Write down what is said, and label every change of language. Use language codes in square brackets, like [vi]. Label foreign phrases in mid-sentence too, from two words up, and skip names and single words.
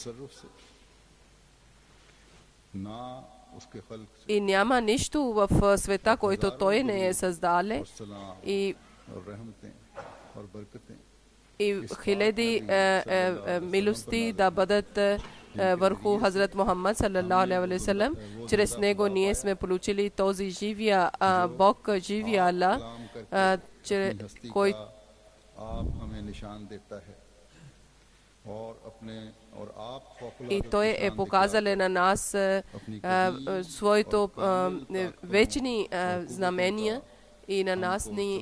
[bg] и няма нищо в света, който той не е създал и хиляди милости да бъдат върху Хазрат Мухаммад [ar] صلى الله عليه وسلم. [bg] Чрез него ние сме получили този живия Бог, живия Аллах, който и той е показал на нас своето вечни знамения и на нас ни